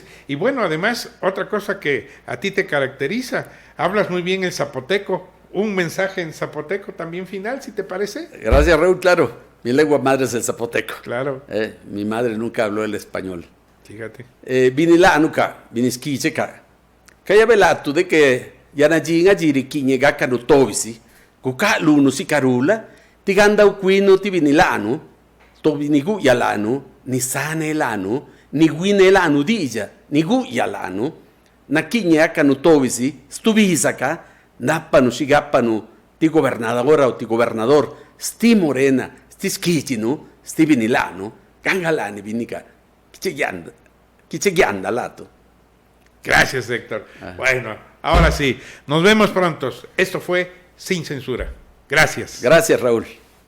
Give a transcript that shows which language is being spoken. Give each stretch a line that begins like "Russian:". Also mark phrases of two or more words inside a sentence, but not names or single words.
Spanish: Y bueno, además, otra cosa que a ti te caracteriza, hablas muy bien el zapoteco. Un mensaje en zapoteco también final, si te parece. Gracias, Raúl, claro. Mi lengua madre es el zapoteco. Claro. Mi madre nunca habló el español. Fíjate.
Zapotec: Vinilanuka, vinisquicheca. Kaya velatu
Spanish: de que
Zapotec: yanajinga jiriquiñega canutovisi, kuka luno si carula, tiganda uquino ti vinilanu, tobinigu yalanu, ni sane lanu, ni guine lanu dija, ni gu yalanu, naquiña canutovisi, stubisaka, napanu sigapanu, ti
Spanish: gobernadora o
Zapotec: ti gobernador, sti morena, sti schichinu, sti vinilanu, gangalani vinica, kichegianda lato.
Spanish: Gracias, Héctor. Bueno, ahora sí, nos vemos pronto. Esto fue Sin Censura. Gracias. Gracias, Raúl.